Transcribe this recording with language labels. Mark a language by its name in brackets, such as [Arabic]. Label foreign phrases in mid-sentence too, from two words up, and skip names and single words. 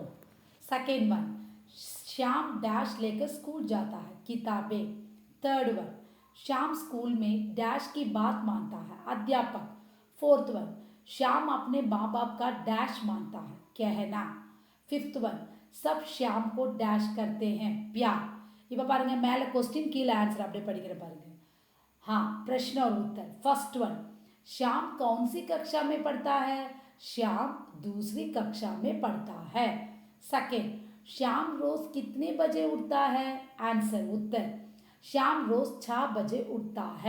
[English] second one, [Hindi] श्याम डैश लेकर स्कूल जाता है, किताबें। [English] third one, [Hindi] श्याम स्कूल में डैश की बात मानता है, अध्यापक। [English] fourth one, [Hindi] श्याम अपने माँ बाप का डैश मानता है, कहना। [English] fifth one, [Hindi] सब श्याम को डैश करते हैं, प्यार। [Tamil] இப்போ பாருங்க, மேலே क्वेश्चन கீழே ஆன்சர் அப்படியே படிக்கிற பாருங்க। [Hindi] हाँ, प्रश्न और उत्तर। [English] first one, [Hindi] श्याम कौन सी कक्षा में पढ़ता है? श्याम दूसरी कक्षा में पढ़ता है। सेकेंड, श्याम रोज कितने बजे उठता है? आंसर, उत्तर, श्याम रोज 6 बजे उठता है।